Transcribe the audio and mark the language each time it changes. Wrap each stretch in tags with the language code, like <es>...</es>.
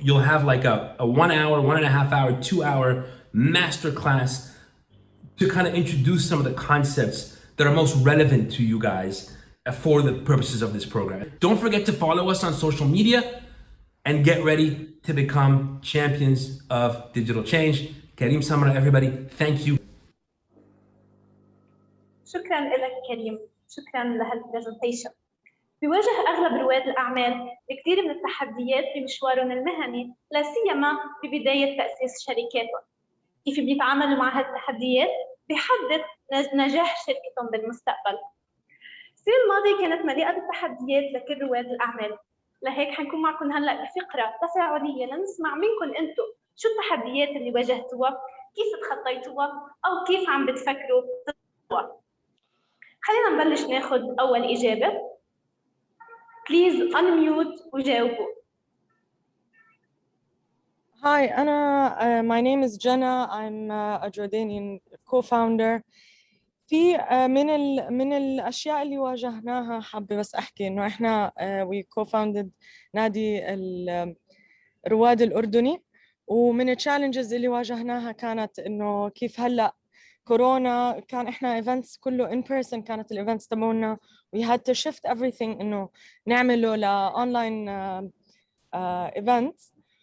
<en>You'll have like a 1 hour, 1.5 hour, 2 hour master class to kind of introduce some of the concepts that are most relevant to you guys for the purposes of this program. Don't forget to follow us on social media and get ready to become champions of digital change. Karim Samra, everybody, thank you.</en> <ar>شكرا لك كريم، شكرا لهالبرزنتيشن. بيواجه اغلب رواد الاعمال كثير من التحديات بمشوارهم المهني، لا سيما ببدايه تاسيس شركاتهم. كيف بيتعاملوا مع هالتحديات بيحدد نجاح شركتهم بالمستقبل. السنة الماضية كانت مليئة بالتحديات لكل رواد الأعمال، لهيك حنكون معكم هلا بفقرة تفاعلية لنسمع منكم أنتم شو التحديات اللي واجهتوها، كيف تخطيتوها، أو كيف عم بتفكروا تخطوها. خلينا نبلش ناخذ أول إجابة.</ar> <en>Please unmute وجاوبوا. Hi, my name is Jenna. I'm a Jordanian co-founder.</en> <ar>في من الأشياء اللي واجهناها حابة بس أحكي إنه إحنا</ar> <en>we co-founded</en> <ar>نادي الرواد الأردني، ومن الchallenges اللي واجهناها كانت إنه كيف هلأ كورونا كان إحنا events كله</ar> <en>in person،</en> <ar>كانت الevents تبعنا</ar> <en>we had to shift everything</en> <ar>إنه نعمله لأونلاين events.</ar>